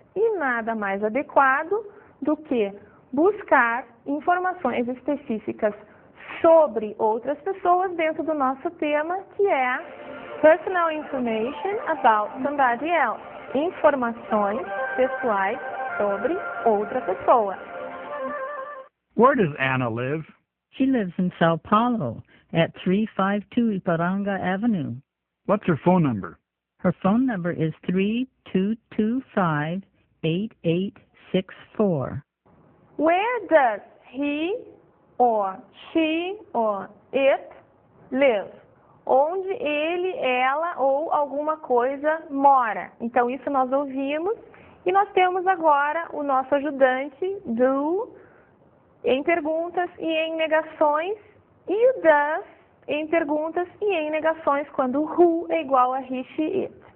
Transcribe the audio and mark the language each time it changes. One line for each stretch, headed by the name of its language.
Portuguese: E nada mais adequado do que buscar informações específicas sobre outras pessoas dentro do nosso tema, que é
English: Personal Information about somebody else.
Portuguese: Informações pessoais sobre outra pessoa.
English: Where does Anna live? She lives in Sao Paulo at 352 Iparanga Avenue. What's her phone number? Her phone number is 3225-8864. Where does he or she or it live?
Portuguese: Onde ele, ela ou alguma coisa mora. Então, isso nós ouvimos. E nós temos agora o nosso ajudante, do, em perguntas e em negações, e o does em perguntas e em negações, quando o who é igual a he, she, it.